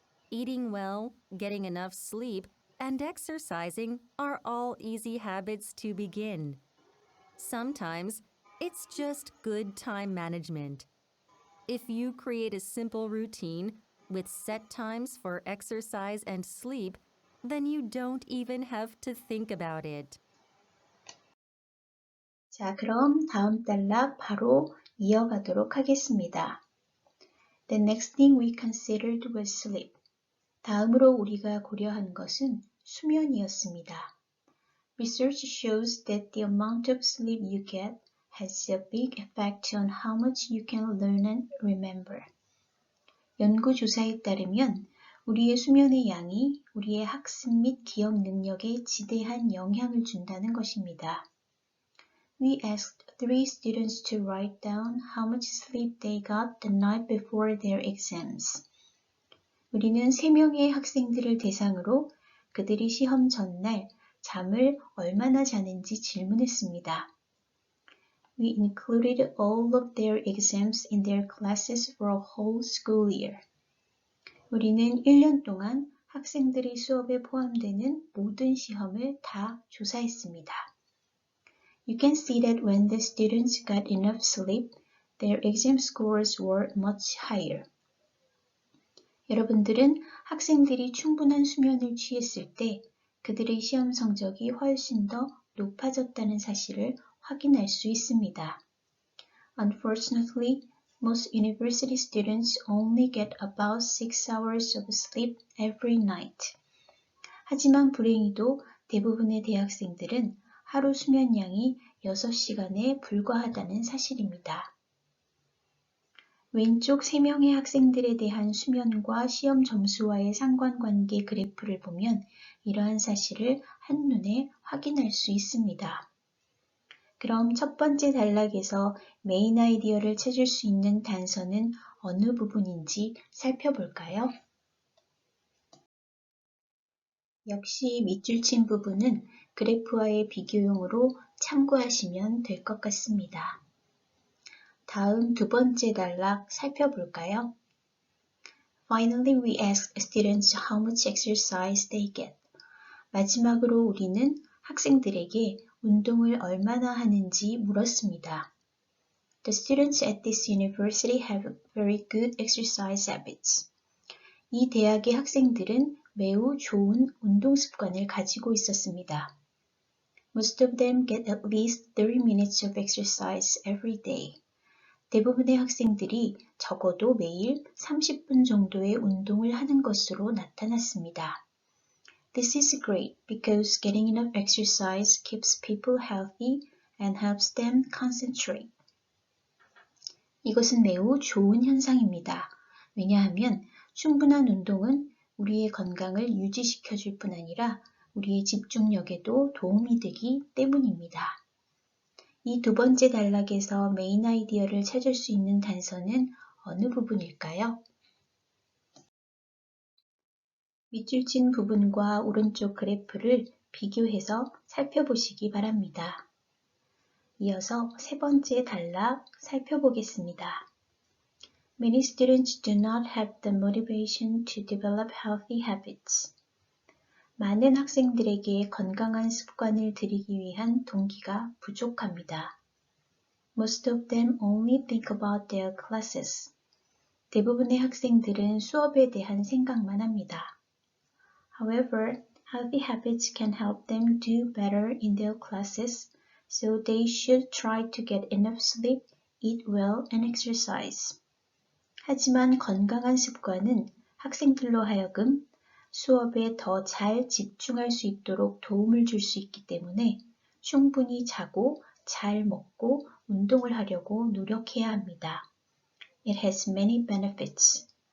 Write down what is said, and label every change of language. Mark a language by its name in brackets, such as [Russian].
[English] Eating well, getting enough sleep, and exercising are all easy habits to begin. Sometimes it's just good time management. If you create a simple routine with set times for exercise and sleep, then you don't even have to think about it. [Korean] 자, 그럼 다음 단락 바로 이어가도록 하겠습니다. [English] The next thing we considered was sleep. [Korean] 다음으로 우리가 고려한 것은 수면이었습니다. [English] Research shows that the amount of sleep you get has a big effect on how much you can learn and remember. [Korean] 연구조사에 따르면 우리의 수면의 양이 우리의 학습 및 기억 능력에 지대한 영향을 준다는 것입니다. [English] We asked 3 students to write down how much sleep they got the night before their exams. [Korean] 우리는 3명의 학생들을 대상으로 그들이 시험 전날 잠을 얼마나 자는지 질문했습니다. [English] We included all of their exams in their classes for a whole school year. [Korean] 우리는 1년 동안 학생들이 수업에 포함되는 모든 시험을 다 조사했습니다. [English] You can see that when the students got enough sleep, their exam scores were much higher. [Korean] 여러분들은 학생들이 충분한 수면을 취했을 때 그들의 시험 성적이 훨씬 더 높아졌다는 사실을 확인할 수 있습니다. [English] Unfortunately, most university students only get about 6 hours of sleep every night. [Korean] 하지만 불행히도 대부분의 대학생들은 하루 수면량이 6시간에 불과하다는 사실입니다. 왼쪽 3명의 학생들에 대한 수면과 시험 점수와의 상관관계 그래프를 보면 이러한 사실을 한눈에 확인할 수 있습니다. 그럼 첫 번째 단락에서 메인 아이디어를 찾을 수 있는 단서는 어느 부분인지 살펴볼까요? 역시 밑줄 친 부분은 그래프와의 비교용으로 참고하시면 될 것 같습니다. 다음 두 번째 단락 살펴볼까요? [English] Finally, we asked students how much exercise they get. [Korean] 마지막으로 우리는 학생들에게 운동을 얼마나 하는지 물었습니다. [English] The students at this university have very good exercise habits. [Korean] 이 대학의 학생들은 매우 좋은 운동 습관을 가지고 있었습니다. [English] Most of them get at least 30 minutes of exercise every day. [Korean] 대부분의 학생들이 적어도 매일 30분 정도의 운동을 하는 것으로 나타났습니다. [English] This is great because getting enough exercise keeps people healthy and helps them concentrate. [Korean] 이것은 매우 좋은 현상입니다. 왜냐하면 충분한 운동은 우리의 건강을 유지시켜 줄 뿐 아니라 우리의 집중력에도 도움이 되기 때문입니다. 이 두 번째 단락에서 메인 아이디어를 찾을 수 있는 단서는 어느 부분일까요? 밑줄 친 부분과 오른쪽 그래프를 비교해서 살펴보시기 바랍니다. 이어서 세 번째 단락 살펴보겠습니다. [English] Many students do not have the motivation to develop healthy habits. [Korean] 많은 학생들에게 건강한 습관을 들이기 위한 동기가 부족합니다. [English] Most of them only think about their classes. [Korean] 대부분의 학생들은 수업에 대한 생각만 합니다. [English] However, healthy habits can help them do better in their classes, so they should try to get enough sleep, eat well, and exercise. [Korean] 하지만 건강한 습관은 학생들로 하여금 수업에 더 잘 집중할 수 있도록 도움을 줄 수 있기 때문에 충분히 자고 잘 먹고 운동을 하려고 노력해야 합니다. [English] It has many benefits.